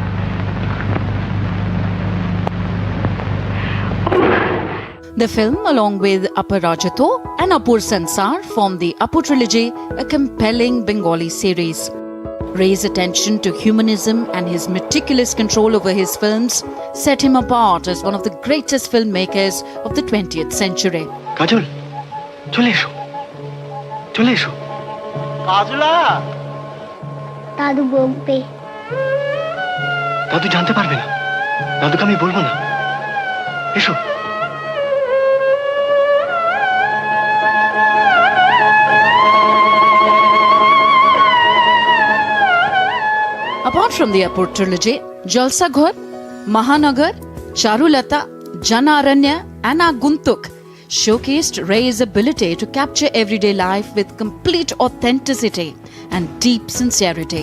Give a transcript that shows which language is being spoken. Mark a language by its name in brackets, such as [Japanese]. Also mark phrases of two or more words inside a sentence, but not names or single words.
[English] The film, along with Aparajato and Apur Sansar, formed the Apur trilogy, a compelling Bengali series. Ray's attention to humanism and his meticulous control over his films set him apart as one of the greatest filmmakers of the 20th century. [Bangla] কাজল, চলে এসো। চলে এসো. Kajula! দাদু বকবে. দাদু জানতে পারবে না। দাদুকে আমি বলবো না. Esho. [English] Apart from the Apur trilogy, Jalsa Ghar, Mahanagar, Charulata, Janaranya and Aguntuk showcased Ray's ability to capture everyday life with complete authenticity and deep sincerity.